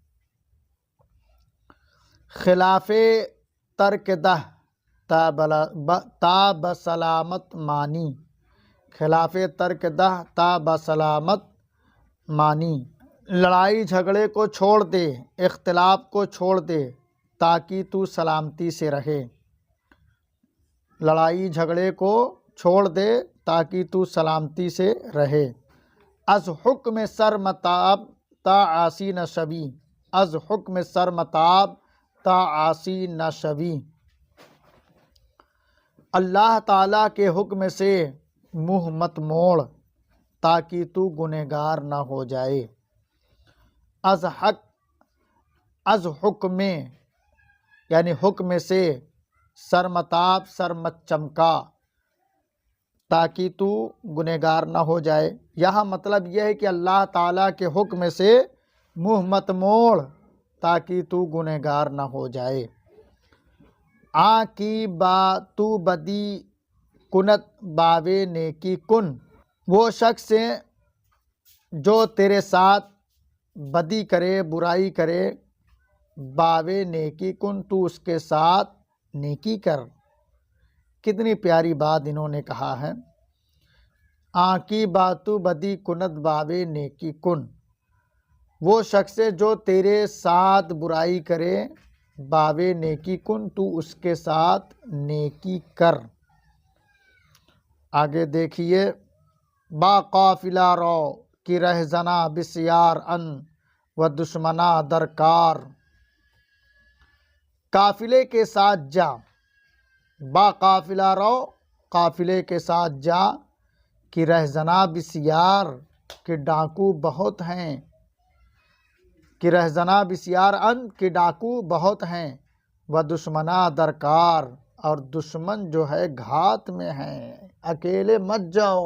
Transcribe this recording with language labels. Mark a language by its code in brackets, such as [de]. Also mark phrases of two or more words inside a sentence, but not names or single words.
[fa] خلاف ترک دہ تا بسلامت مانی، خلاف ترک دہ تا بسلامت مانی، [ur] لڑائی جھگڑے کو چھوڑ دے، اختلاف کو چھوڑ دے تاکہ تو سلامتی سے رہے۔ لڑائی جھگڑے کو چھوڑ دے تاکہ تو سلامتی سے رہے۔ [fa] از حکم سر متاب تا عاصی نہ شوی، از حکم سر متاب تا عاصی نہ شوی، [ur] اللہ تعالیٰ کے حکم سے منہ مت موڑ تاکہ تو گنہگار نہ ہو جائے۔ [fa] از حکم [ur] یعنی حکم سے، [fa] سر متاب [ur] سر مت چمکا تاکہ تو گنہگار نہ ہو جائے۔ یہاں مطلب یہ ہے کہ اللہ تعالیٰ کے حکم سے منہ مت موڑ تاکہ تو گنہگار نہ ہو جائے۔ [fa] کی با تو بدی کنت باوے نیکی کن، [ur] وہ شخص جو تیرے ساتھ بدی کرے، برائی کرے، [fa] باوے نیکی کن [ur] تو اس کے ساتھ نیکی کر۔ کتنی پیاری بات انہوں نے کہا ہے۔ [fa] کی باتو بدی کنت باوے نیکی کن، [ur] وہ شخص جو تیرے ساتھ برائی کرے، [fa] باوے نیکی کن [ur] تو اس کے ساتھ نیکی کر۔ آگے دیکھیے، [fa] با قافلہ رو کی رہزنا بسیار ان و دشمنا درکار، [ur] قافلے کے ساتھ جا، [fa] با قافلہ رو [ur] قافلے کے ساتھ جا، کہ [fa] رہزنا بسیار [ur] کہ ڈاکو بہت ہیں، کہ [fa] رہزنا بسیار ان [ur] کہ ڈاکو بہت ہیں، [fa] و دشمنا درکار [ur] اور دشمن جو ہے گھات میں ہیں، اکیلے مت جاؤ۔